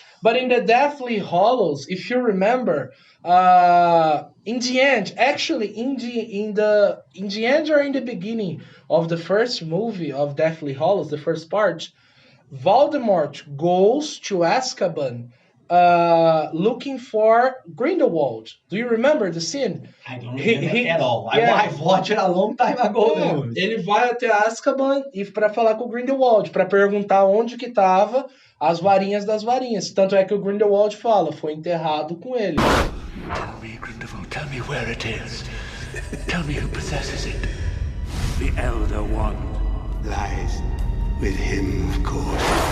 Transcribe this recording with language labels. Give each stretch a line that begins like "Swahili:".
English: But in the Deathly Hallows, if you remember, in the end, actually, in the end or in the beginning of the first movie of Deathly Hallows, the first part, Voldemort goes to Azkaban looking for Grindelwald. Do you remember the scene? I don't remember at all. I've watched it a long time ago.
Portuguese: Ele vai até Azkaban e para falar com o Grindelwald, para perguntar onde que tava as varinhas das varinhas. Tanto é que o Grindelwald fala, foi enterrado com ele.
English: Tell me, Grindelwald, tell me where it is. Tell me who possesses it. The Elder Wand lies with him, of course.